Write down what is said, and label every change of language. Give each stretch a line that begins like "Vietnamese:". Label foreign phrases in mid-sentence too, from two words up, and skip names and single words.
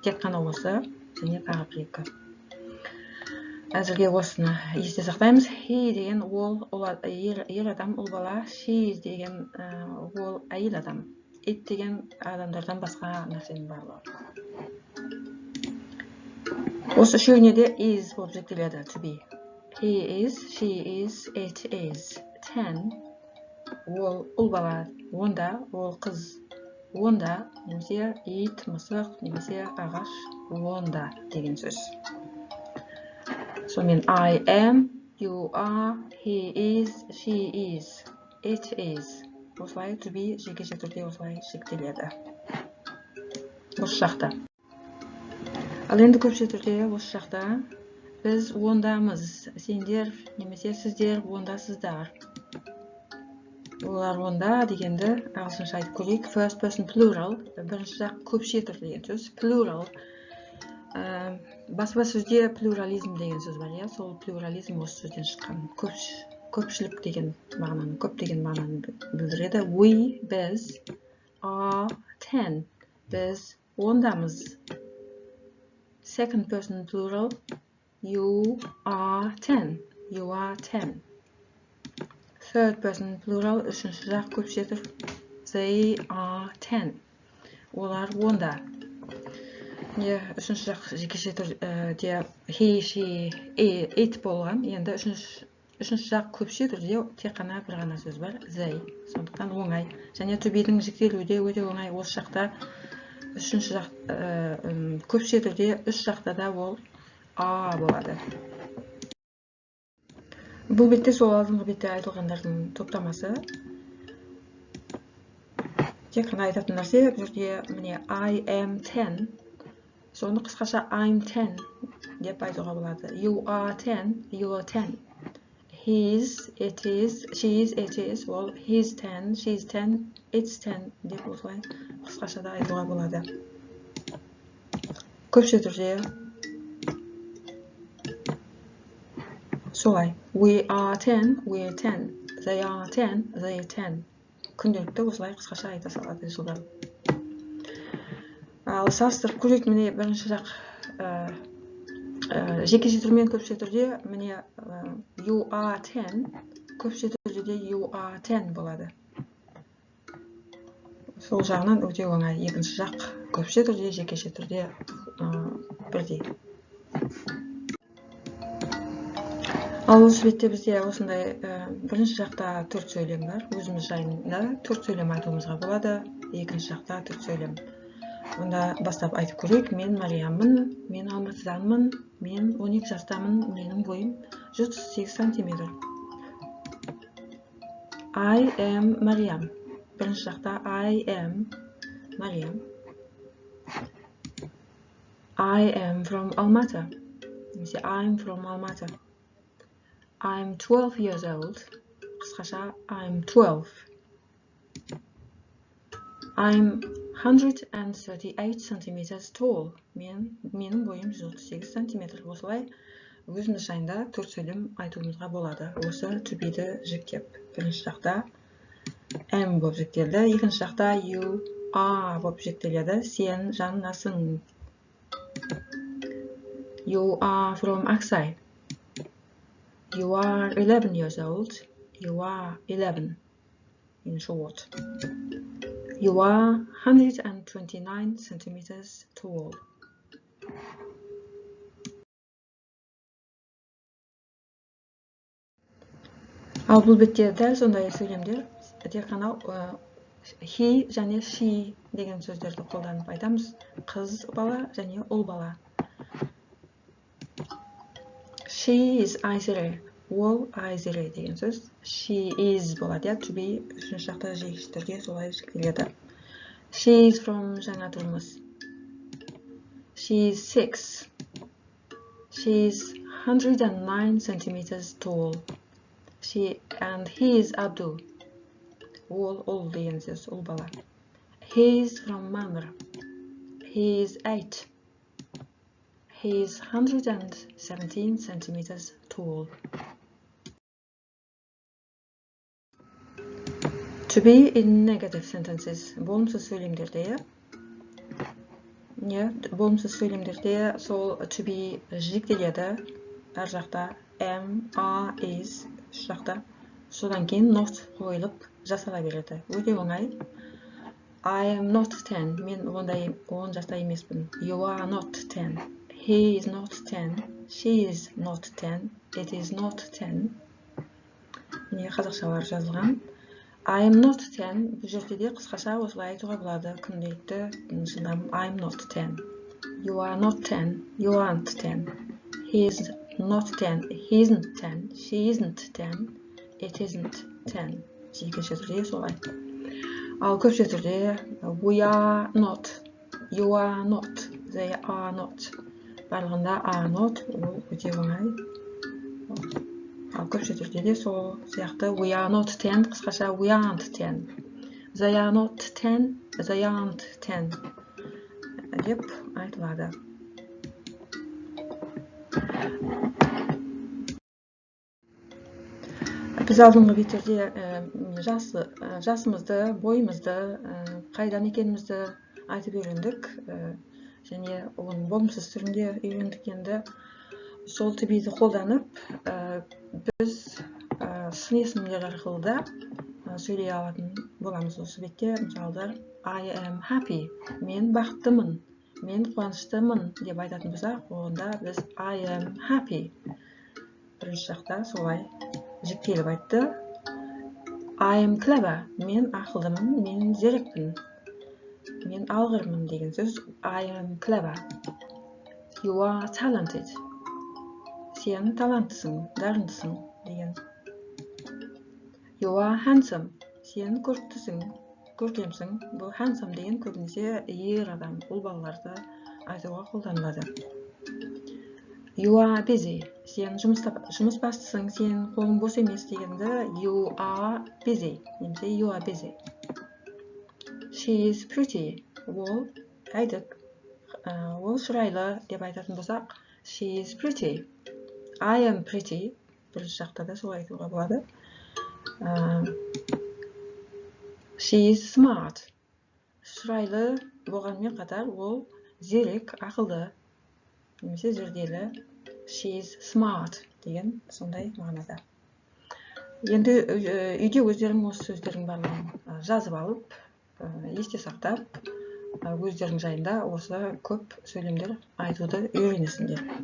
Kazakh: Тек қана осы және тағы бір-екі. Әзірге осыны есте сақтаймыз. He деген ол ер адам, ұл бала. She деген ол әйел адам. It деген адамдардан басқа нәрсенің барлығы. Осы үшеуіне де is болып жіктеледі
English: to be. He is, she is, it is. 10.
Kazakh: Ол ұл бала, онда, ол қыз, онда, немесе ит, мысық, немесе ағаш, онда деген сөз. Сонымен
English: I am, you are, he is, she is, it is.
Kazakh: Осылай
English: to be
Kazakh: жекеше түрде осылай жіктеледі. Осы жақта. Ал енді көпше түрде осы жақта біз ондамыз, сендер немесе сіздер ондасыздар. Олар онда дегенді ағылшынша айтып көрейік.
English: First person plural,
Kazakh: бірінші жақ көпше түрде деген сөз. Plural. Баспа сөзде плюрализм деген сөз бар, сол плюрализм осы сөзден шыққан. Көпшілік деген мағынаны, көп деген мағынаны білдіреді. We, біз, are 10, біз ондамыз.
English: Second person plural, you are 10, you are 10. Third person plural,
Kazakh: үшінші жақ көпше тұр.
English: They are 10,
Kazakh: олар онда. Үшінші жақ жекеше түрде
English: he, she, it
Kazakh: болған. Енді үшінші жақ көпше түрде тек қана бір ғана сөз бар, they. Сондықтан оңай. Және
English: to be'дің
Kazakh: жіктелуі де өте оңай. Осы жақта үшінші жақ көпше түрде үш жақта да ол are болады. Бұл бетте сол алдыңғы бетте айтылғандардың топтамасы. Тек қана айтатын нәрсе бұл жерде міне
English: I am 10.
Kazakh: Соны қысқаша I'm 10 деп айтуға болады.
English: You are 10, you are 10. He is, it is, she is, it is.
Kazakh: Ол
English: he's 10, she's 10, it's 10
Kazakh: деп осылай қысқаша да айтуға болады. Көпше түрде солай.
English: We are 10, we are 10. They are 10, they are 10.
Kazakh: Күнделікті осылай қысқаша айта салады жылдар. Ал салыстырып көрейік, міне бірінші жақ жекеше түрмен көпше түрде міне
English: you are 10,
Kazakh: көпше түрде де
English: you are 10
Kazakh: болады. Сол жағынан өте оңай. Екінші жақ көпше түрде, жекеше түрде бірдей. Ал осы бетте бізде осындай бірінші жақта 4 сөйлем бар. Өзіміз жайында 4 сөйлем айтуымызға болады. Екінші жақта 4 сөйлем. Онда бастап айтып көрейік. Мен Марияммын, мен Алматыданмын, мен 12 жастамын, менің бойым 138 сантиметр.
English: I am Мариям.
Kazakh: Бірінші жақта
English: I am
Kazakh: Мариям.
English: I am from Almaty. Немесе I'm from Almaty. I'm 12 years old. қысқаша I'm 12. I'm 138 centimeters tall.
Kazakh: Менің бойым 138 сантиметр. Осылай өзіміз жайында төрт сөйлем айтуымызға болады. Осы
English: to be'ді
Kazakh: жіктеп. Бірінші жақта am болып жіктелді. Екінші жақта
English: you are
Kazakh: болып жіктеледі. Сен жаннасың.
English: You are from Aksai. You are 11 years old. You are 11 in short. You are 129 centimeters tall.
Kazakh: Ал бұл бетте дәл сондай сөйлемдер тек қана he және she деген сөздерді қолданып айтамыз. Қыз бала және ұл бала.
English: She is
Kazakh: Айзере. Ол Айзере деген сөз.
English: She is
Kazakh: болады.
English: To be
Kazakh: үшінші жақта жегіш түрде солай жіктеледі.
English: She is from
Kazakh: жаңа тұрмыс.
English: She is 6. She is 109 centimeters tall. She and he is Abdul.
Kazakh: Ол деген сөз, ол бала.
English: He is from Mamre. He is 8. He is 117 centimeters tall. To be in negative sentences.
Kazakh: Болымсыз сөйлемдерде, болымсыз сөйлемдерде сол
English: to be
Kazakh: жіктеледі. Әр жақта
English: am, are, is
Kazakh: жақта. Содан кейін not қойылып жасала береді. Өте оңай.
English: I am not 10.
Kazakh: Мен 10 жаста емеспін.
English: You are not 10. He is not 10. She is not 10. It is not 10.
Kazakh: Міне қазақшалар жазылған.
English: I am not 10.
Kazakh: Бұл жерде де қысқаша осылай айтуға болады. Күнделікті шындам
English: I am not 10. You are not 10. You aren't 10. He is not 10. He isn't 10. She isn't 10. It isn't 10.
Kazakh: Жекеше түрде солай. Ал көпше түрде
English: we are not. You are not. They are not. Барлығында are not.
Kazakh: Ол өте оңай. Ал көпше түрде де сол сияқты
English: we are not 10. Қысқаша we aren't 10. They are not 10. They aren't 10.
Kazakh: Деп айтылады. Біз алдыңғы беттерде жасымызды, бойымызды, қайдан екенімізді айтып үйрендік. Және оның болымсыз түрінде үйрендік. Енді сол
English: to be'ді
Kazakh: қолданып, біз сын есімдер арқылы да сөйлей алатын боламыз осы бетте.
English: Мысалдар I am happy.
Kazakh: Мен бақыттымын. Мен қуаныштымын деп айтатын болсақ, онда біз
English: I am happy.
Kazakh: Бірінші жақта солай жіктеліп айтты.
English: I am clever.
Kazakh: Мен ақылдымын, мен зерекпін. Мен алғырмын деген сөз.
English: I am clever. You are talented.
Kazakh: Сен таланттысың, дарындысың деген.
English: You are handsome.
Kazakh: Сен көріктісің, көркемсің. Бұл handsome деген көбінесе ер адам, ұл балаларды айтуға қолданылады.
English: You are busy.
Kazakh: Сен жұмыс бастысың, сен қолың бос емес дегенді
English: you are busy. Немесе you are busy. She is pretty.
Kazakh: Ол әйдік. Ол шырайлы деп айтатын болсақ,
English: she is pretty. I am pretty.
Kazakh: Бірінші жақта да солай айтуға болады.
English: She is smart.
Kazakh: Шырайлы болғанмен қатар ол зерек, ақылды. Немесе зерделі.
English: She is smart
Kazakh: деген сондай мағынада. Енді үйде өздерің осы сөздердің барлығын жазып алып, есте сақтап, өздерің жайында осы көп сөйлемдер айтуды үйренесіңдер.